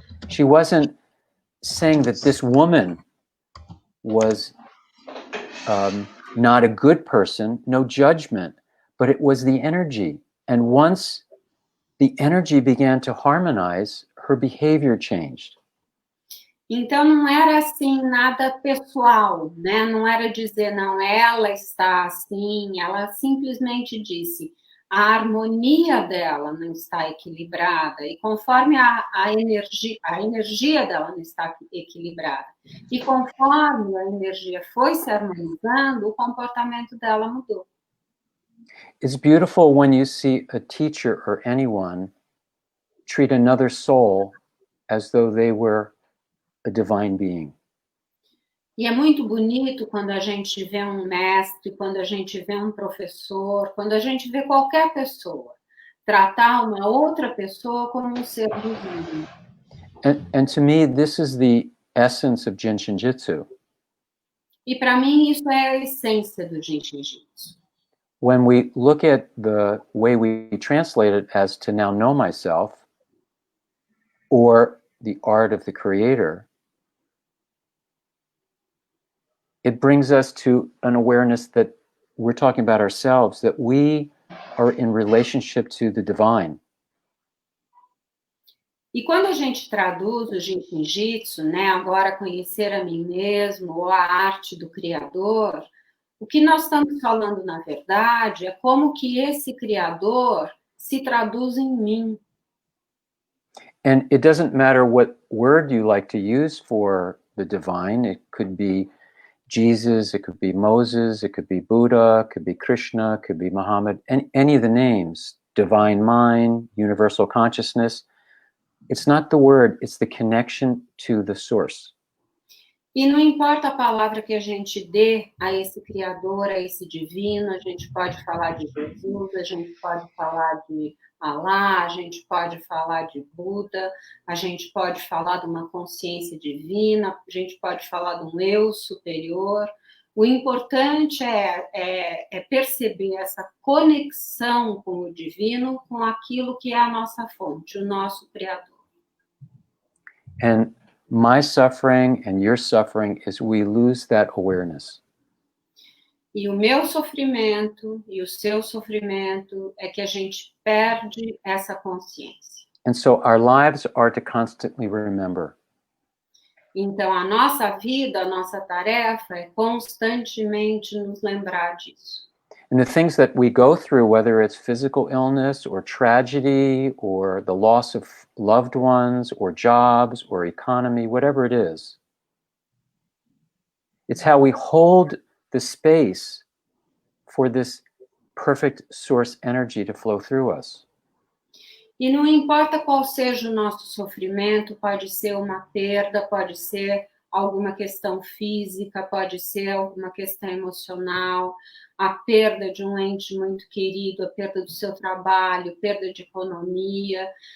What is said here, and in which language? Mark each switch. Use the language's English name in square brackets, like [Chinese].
[English] She wasn't saying that this woman was not a good person, no judgment, but it was the energy. And once the energy began to harmonize, her behavior changed. [Portuguese] Então, não era assim nada pessoal, né? Não era dizer, não, ela está assim, ela simplesmente disse, a harmonia dela não está equilibrada, e conforme a energia dela não está equilibrada, e conforme a energia foi se harmonizando, o comportamento dela mudou. [English] It's beautiful when you see a teacher or anyone treat another soul as though they were a divine being. [Portuguese] E é muito bonito quando a gente vê um mestre, quando a gente vê um professor, quando a gente vê qualquer pessoa tratar uma outra pessoa como um ser divino. [English] And to me, this is the essence of Jin Shin Jyutsu. [Portuguese] E para mim isso é a essência do Jin Shin Jyutsu. [English] When we look at the way we translate it as to now know myself, or the art of the creator, it brings us to an awareness that we're talking about ourselves, that we are in relationship to the divine. [Portuguese] E quando a gente traduz o Jin Shin Jyutsu, né, agora conhecer a mim mesmo, ou a arte do Criador, o que nós estamos falando, na verdade, é como que esse Criador se traduz em mim. [English] And it doesn't matter what word you like to use for the divine. It could be Jesus, it could be Moses, it could be Buddha, it could be Krishna, it could be Muhammad, any of the names, divine mind, universal consciousness. It's not the word, it's the connection to the source. [Portuguese] E não importa a palavra que a gente dê a esse Criador, a esse divino, a gente pode falar de Jesus, a gente pode falar de Alá, a gente pode falar de Buda, a gente pode falar de uma consciência divina, a gente pode falar de um eu superior. O importante é perceber essa conexão com o divino, com aquilo que é a nossa fonte, o nosso Criador. [English] And my suffering and your suffering is we lose that awareness. [Portuguese] E o meu sofrimento e o seu sofrimento é que a gente perde essa consciência. [English] And so our lives are to constantly remember. [Portuguese] Então, a nossa vida, a nossa tarefa é constantemente nos lembrar disso. [English] And the things that we go through, whether it's physical illness or tragedy or the loss of loved ones or jobs or economy, whatever it is, it's how we hold the space for this perfect source energy to flow through us. [Portuguese] E não importa qual seja o nosso sofrimento, pode ser uma perda, pode ser alguma questão física, pode ser alguma questão emocional, a perda de um ente muito querido, a perda do seu trabalho, perda de economia.